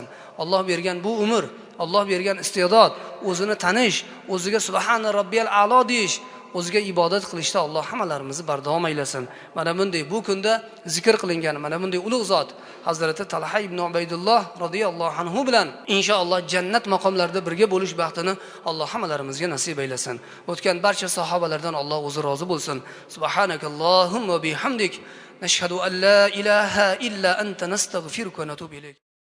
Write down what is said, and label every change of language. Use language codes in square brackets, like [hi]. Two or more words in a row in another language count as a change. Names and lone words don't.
[uz] Alloh bergan bu umr, Alloh bergan iste'dod, o'zini tanish, o'ziga [ar] سبحان ربي الأعلى [uz] deyish, o'ziga ibodat qilishda Alloh hammalarimizni bardavom aylasin. Mana bunday bu kunda zikr qilingan mana bunday ulug' zot Hazrati Talha ibn Ubaydulloh [ar] رضي الله عنه [uz] bilan inshaalloh jannat maqomlarida birga bo'lish baxtini Alloh hammalarimizga nasib aylasin. O'tgan barcha sahobalardan Alloh o'zi rozi bo'lsin. [ar] سبحانك اللهم وبحمدك نشهد أن لا إله إلا أنت نستغفرك ونتوب إليك.